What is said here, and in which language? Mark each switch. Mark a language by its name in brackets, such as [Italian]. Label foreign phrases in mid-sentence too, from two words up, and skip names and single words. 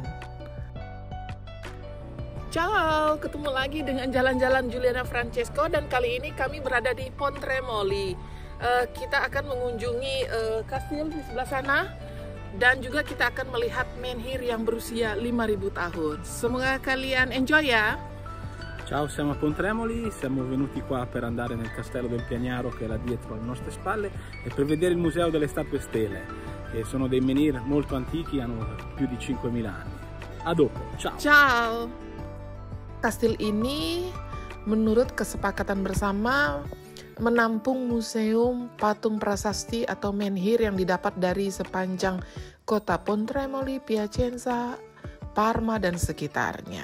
[Indonesian] Ciao, ketemu lagi dengan Jalan-Jalan Juliana Francesco, dan kali ini kami berada di Pontremoli. Kita akan mengunjungi kastil di sebelah sana. Dan juga kita akan melihat menhir yang berusia 5.000 tahun. Semoga kalian enjoy ya. [Italian] Ciao, siamo a Pontremoli, siamo venuti qua per andare nel castello del Piagnaro che è là dietro alle nostre spalle e per vedere il museo delle statue stele, che sono dei menhir molto antichi, hanno più di 5.000 anni. A dopo, ciao! Ciao! [Indonesian] Kastil ini menurut kesepakatan bersama menampung museum patung prasasti atau menhir yang didapat dari sepanjang kota Pontremoli, Piacenza, Parma, dan sekitarnya.